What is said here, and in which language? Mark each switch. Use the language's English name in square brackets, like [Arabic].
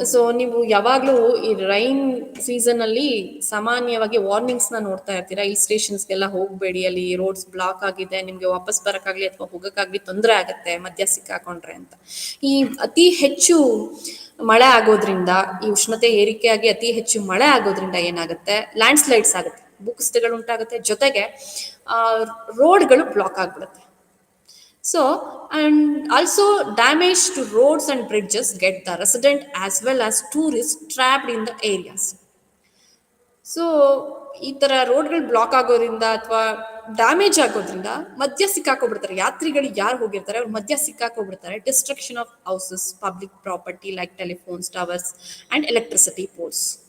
[Kannada] So ನೀವು ಯಾವಾಗಲೂ ಈ ರೈನ್ ಸೀಸನ್ ಅಲ್ಲಿ ಸಾಮಾನ್ಯವಾಗಿ ವಾರ್ನಿಂಗ್ಸ್ನ ನೋಡ್ತಾ ಇರ್ತೀರಾ, ಈ ಸ್ಟೇಷನ್ಸ್ಗೆಲ್ಲ ಹೋಗಬೇಡಿ, ಅಲ್ಲಿ ರೋಡ್ಸ್ ಬ್ಲಾಕ್ ಆಗಿದೆ, ನಿಮಗೆ ವಾಪಸ್ ಬರೋಕ್ಕಾಗಲಿ ಅಥವಾ ಹೋಗೋಕ್ಕಾಗಲಿ ತೊಂದರೆ ಆಗುತ್ತೆ ಮಧ್ಯ ಸಿಕ್ಕಾಕೊಂಡ್ರೆ ಅಂತ. ಈ ಅತಿ ಹೆಚ್ಚು ಮಳೆ ಆಗೋದ್ರಿಂದ, ಈ ಉಷ್ಣತೆ ಏರಿಕೆಯಾಗಿ ಅತಿ ಹೆಚ್ಚು ಮಳೆ ಆಗೋದ್ರಿಂದ ಏನಾಗುತ್ತೆ, ಲ್ಯಾಂಡ್ ಸ್ಲೈಡ್ಸ್ ಆಗುತ್ತೆ. ಭೂಕುಸಿತಗಳು ಉಂಟಾಗುತ್ತೆ, ಜೊತೆಗೆ ರೋಡ್ಗಳು ಬ್ಲಾಕ್ ಆಗಿಬಿಡುತ್ತೆ. [English] So, and also damage to roads and bridges get the resident as well as tourists trapped in the areas. [Kannada] So ಈ ಥರ ರೋಡ್ಗಳು ಬ್ಲಾಕ್ ಆಗೋದ್ರಿಂದ ಅಥವಾ ಡ್ಯಾಮೇಜ್ ಆಗೋದ್ರಿಂದ ಮಧ್ಯ ಸಿಕ್ಕಾಕೊಬಿಡ್ತಾರೆ. ಯಾತ್ರಿಗಳು ಯಾರು ಹೋಗಿರ್ತಾರೆ ಅವ್ರು ಮಧ್ಯ ಸಿಕ್ಕಾಕೊಬಿಡ್ತಾರೆ. [English] Destruction of houses, public property like telephones towers and electricity poles.